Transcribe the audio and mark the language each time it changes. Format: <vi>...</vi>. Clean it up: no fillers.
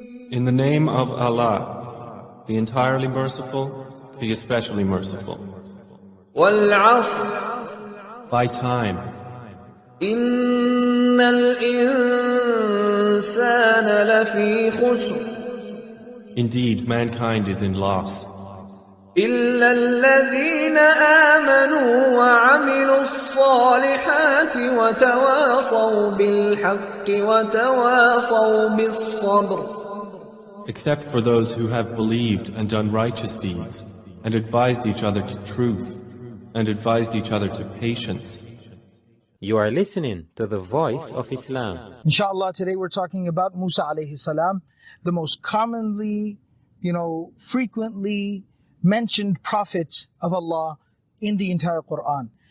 <en>In the name of Allah, the entirely merciful, the especially merciful.</en> <ar>Wal 'Asr.</ar> <en>By time.</en> <ar>Innal insana lafi khusr.</ar> <en>Indeed, mankind is in loss.</en> <ar>إلا الذين آمنوا وعملوا الصالحات وتواصوا بالحق وتواصوا بالصبر.</ar> <en>Except for those who have believed and done righteous deeds, and advised each other to truth, and advised each other to patience. You are listening to the Voice of Islam. Inshallah, today we're talking about Musa alayhi salam, the most commonly, frequently mentioned prophet of Allah in the entire Quran.</en>